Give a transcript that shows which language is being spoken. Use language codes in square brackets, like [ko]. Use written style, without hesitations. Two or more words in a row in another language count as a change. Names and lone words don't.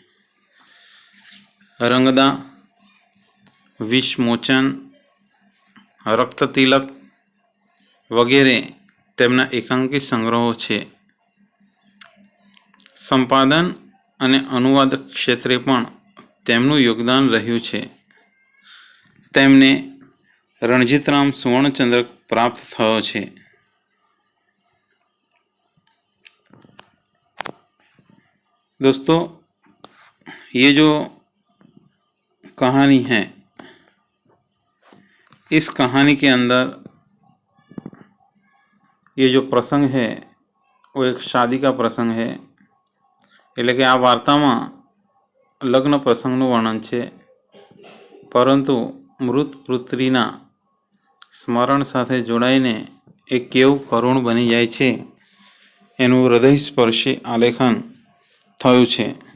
[gu] રંગદા, વિષમોચન, રક્તતિલક વગેરે તેમના એકાંકી સંગ્રહો છે। સંપાદન અને અનુવાદ ક્ષેત્રે પણ તેમનું યોગદાન રહ્યું છે। તેમને રણજીતરામ સુવર્ણચંદ્રક પ્રાપ્ત થયો છે। [hi] दोस्तों, ये जो कहानी है, इस कहानी के अंदर ये जो प्रसंग है वो एक शादी का प्रसंग है। [gu] એટલે કે આ વાર્તામાં લગ્ન પ્રસંગનું વર્ણન છે, પરંતુ મૃત પુત્રીના સ્મરણ સાથે જોડાઈને એક કેવું કરુણ બની જાય છે એનું હૃદયસ્પર્શી આલેખન થયું છે।